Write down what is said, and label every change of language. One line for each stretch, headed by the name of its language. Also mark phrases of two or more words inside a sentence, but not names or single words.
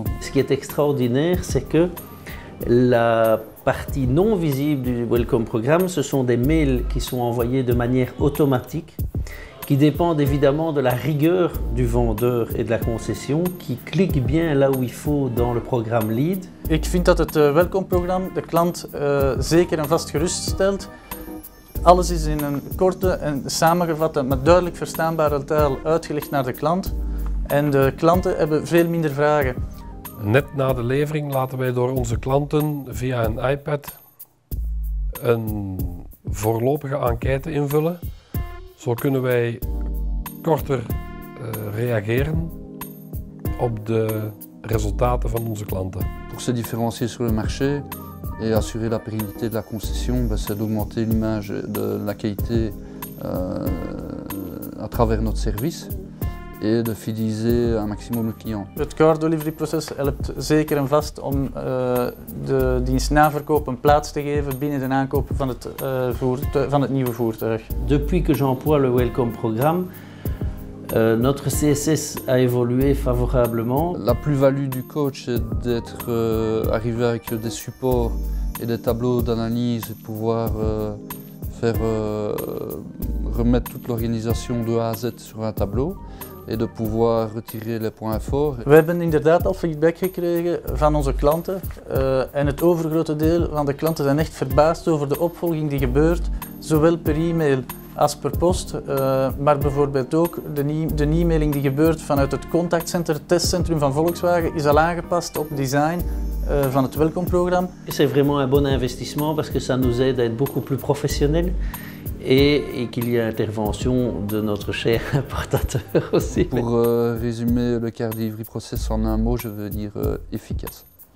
French: Ce qui est extraordinaire, c'est que la partie non visible du Welcome programme, ce sont des mails qui sont envoyés de manière automatique, qui dépendent évidemment de la rigueur du vendeur et de la concession, qui cliquent bien là où il faut dans le programme Lead.
Dutch: Ik vind dat het Welcome-programma de klant zeker en vast geruststelt. Alles is in een korte en samengevatte, maar duidelijk verstaanbare taal uitgelegd naar de klant. En de klanten hebben veel minder vragen. Net na de levering laten wij door onze klanten via een iPad een voorlopige enquête invullen. Zo kunnen wij korter reageren op de resultaten van onze klanten.
French: Pour se différencier sur le marché et assurer la pérennité de la concession, c'est d'augmenter l'image de la qualité à travers notre service. Et de fidéliser un maximum le client.
Dutch: Het Core Delivery Process helpt zeker en vast om de dienst naverkoop een plaats te geven binnen de aankoop van het nieuwe voertuig.
French: Depuis que j'emploie le Welcome programme, notre CSS a évolué favorablement. La plus-value du coach est d'être arrivé avec des supports et des tableaux d'analyse et pouvoir faire remettre toute l'organisation de A à Z sur un tableau. et de pouvoir retirer les points forts.
Dutch: We hebben inderdaad al feedback gekregen van onze klanten en het overgrote deel van de klanten zijn echt verbaasd over de opvolging die gebeurt, zowel per e-mail als per post, maar bijvoorbeeld ook de e-mailing die gebeurt vanuit het contactcenter, het testcentrum van Volkswagen, is al aangepast op design van het welkomprogramma.
French: C'est vraiment un bon investissement parce que ça nous aide à être beaucoup plus professionnels et qu'il y ait intervention de notre cher importateur aussi. Pour résumer le Car Delivery Process en un mot, je veux dire efficace.